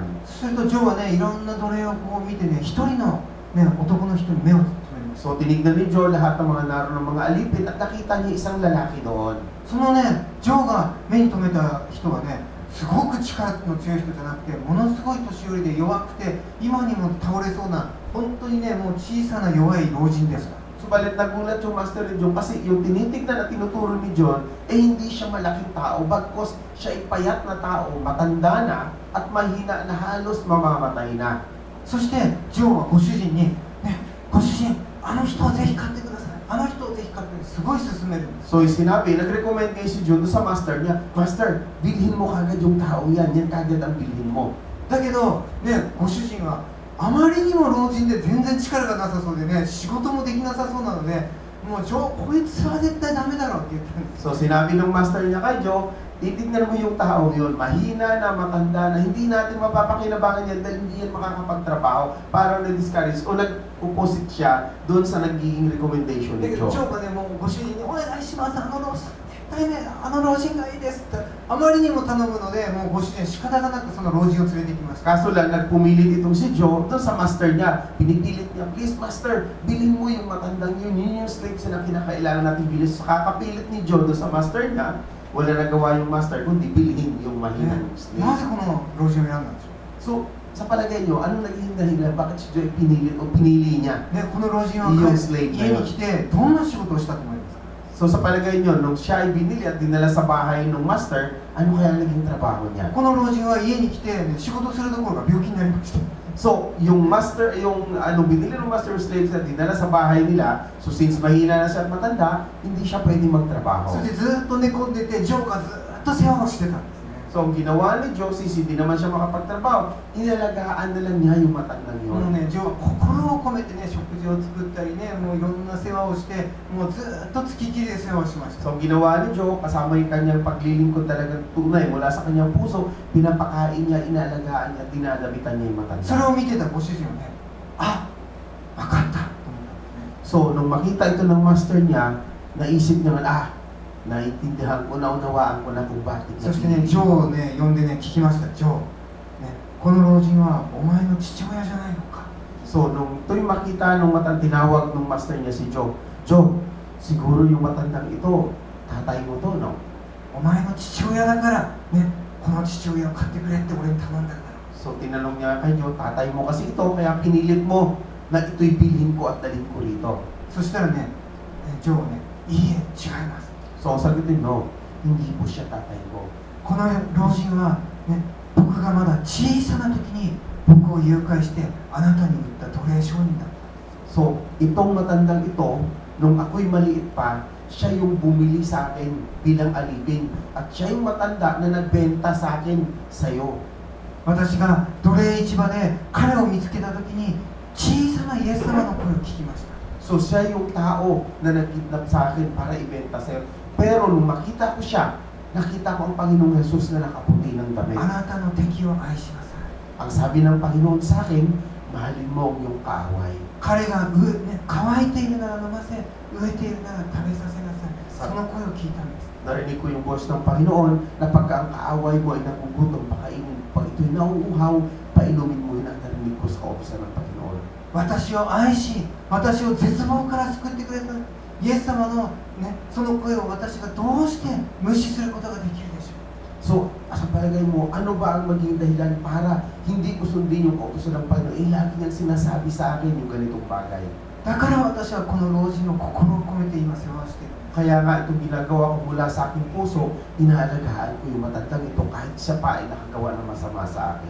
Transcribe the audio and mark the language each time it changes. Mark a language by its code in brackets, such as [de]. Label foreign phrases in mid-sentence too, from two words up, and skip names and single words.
[ja] するとジョーはね、いろんな奴隷をこう見てね、一人の、ね、男の人に目を留めます。 [tl] So tinignan ni John lahat ng mga naroon ng mga alipin at nakita niya isang lalaki doon. [ja] そのね、ジョーが目に留めた人はね、すごく力の強い人じゃなくて、ものすごい年寄りで弱くて、今にも倒れそうな、本当にね、もう小さな弱い老人でした。 [tl] Subalit nagulat yung master ni John kasi yung tinitignan at tinuturo ni John hindi siya malaking tao, bagkos siya ay payat na tao, matanda na at mahina na halos mamamatay na. [ja] そしてジョーはご主人に、ね、ご主人、あの人をぜひ買ってください。すごい勧めるんです。 [tl] So sinabi, nag-recommend kayo si John doon sa master niya, Master, bilhin mo kagad yung tao yan kagad ang bilhin mo. [ja] だけど、ね、ご主人はあまりにも老人で全然力がなさそうでね、仕事もできなさそうなので、もうこいつは絶対ダメだろうって言ったんです。 [tl] So sinabi ng master niya kay Joe, titignan mo yung tao yun, mahina na, matanda na, hindi natin mapapakinabangan yan dahil hindi yan makakapagtrabaho. Parang na-discourage o nag-opposite siya doon sa nagiging recommendation [ja] だ [tl] ni [ja] けど、 [tl] Joe. [ja] ジョーがね、もうご主人にお願いします、あの老人、絶対ね、あの老人がいいですって、あまりにも頼むので、もうご主人は仕方がなくその老人を連れてきました。 [tl] Kaso lang, nagpumilit itong si Joe doon sa master niya. Pinipilit niya, [en] please master, [tl] bilhin mo yung matandang yun yung slaves na kinakailangan natin bilhin. So kakapilit ni Joe doon sa master niya, wala nagawa yung master kundi bilhin yung mahinang [ja] な [tl] slave. [ja] ぜこの老人を選んだんでしょ [tl] So, sa palagay nyo, anong naging dahilan? Bakit si Joe pinilit o pinili niya? [ja] う、ね、この老人はいいよスレイブ家に来てどんな仕事をしたと思いますか？ [tl] So sa palagay nyo, nung siya ay binili at dinala sa bahay ng master, ano kaya naging trabaho niya? [ja] この老人は家に来て、ね、仕事するどころか病気になりました。 [tl] So, yung master, yung binili ng [en] master of slaves [tl] na dinala sa bahay nila, so since mahina na siya at matanda, hindi siya pwedeng magtrabaho. [ja] そしてずっと寝込んでて、ジョーがずっと世話をしてたんですね。 [tl] So, ang ginawa ni Joe, since hindi naman siya makapagtrabaho, inalagaan na lang niya yung matandang [ja] もう [tl] yun. [ja] ね、ジョーは心を込めてね、食事を作ったりね、もういろんな世話をして、もうずっと付きっきりで世話をしました。 [tl] So, ang ginawa ni Joe, kasama yung kanyang paglilingkod talagang tunay mula sa kanyang puso, pinapakain niya, inalagaan niya, dinadamitan niya yung [ja] それ [tl] matanda. [ja] を見てたご主人はね、あ、分かったと思ったんですね。 [tl] So, nung makita ito ng master niya, naisip niya nga, naintindihan ko, naunawaan ko na kung bakit [ja] そしてね、ジョーをね、呼んでね、聞きました。ジョー、ね、この老人はお前の父親じゃないのか。 [tl] So, nung ito'y makita nung tinawag ng master niya si Joe, Joe, siguro yung matandang ito, tatay mo to, no? [ja] お前の父親だから、ね、この父親を買ってくれって俺に頼んだんだろ。 [tl] So, tinanong niya kay Joe, tatay mo kasi ito, kaya pinilit mo na ito'y bilhin ko at dalhin ko rito. [ja] そしたらね、ジョーはね、いいえ、違います。 [tl] So, sagutin, no, hindi po siya tatay ko. [ja] この老人は、ね、僕がまだ小さな時に僕を誘拐してあなたに売った奴隷商人だ。 [tl] So, itong matandang ito, nung ako'y maliit pa, siya yung bumili sa akin bilang alipin. At siya yung matanda na nagbenta sa akin sa'yo. [ja] 私が奴隷市場で彼を見つけた時に小さなイエス様の声を聞きました。 [tl] So, siya yung tao na nagkidnap sa akin para ibenta sa'yo. Pero nung makita ko siya, nakita ko ang Panginoong Jesus na nakaputi ng damit. [ja] あなたの敵を愛しなさい。 [tl] Ang sabi ng Panginoon sa akin, mahalin mo ang iyong kaaway. [ja] 彼がね、乾いているなら飲ませ、飢えているなら食べさせなさい。その声を聞いたんです。 [tl] Narinig ko yung boss ng Panginoon na pagka ang kaaway mo ay nagugutom, pakainin. Pag ito'y nauuhaw, painumin mo yun ang narinig ko sa kautosan ng Panginoon. [ja] 私を愛し、私を絶望から救ってくれたイエス様の、ね、その声を私がどうして無視することができるでしょう。 [tl] So, sa palagay mo, ano ba ang maging dahilan para hindi ko sundin yung kautosan ng Panginoon? Lagi niyang sinasabi sa akin yung ganitong bagay. [ja] だから私はこの老人の心を込めて今世話をしている。 [tl] Kaya nga itong ginagawa ko mula sa aking puso, inaalagaan ko yung matandang ito kahit siya pa ay nakagawa ng masama sa akin.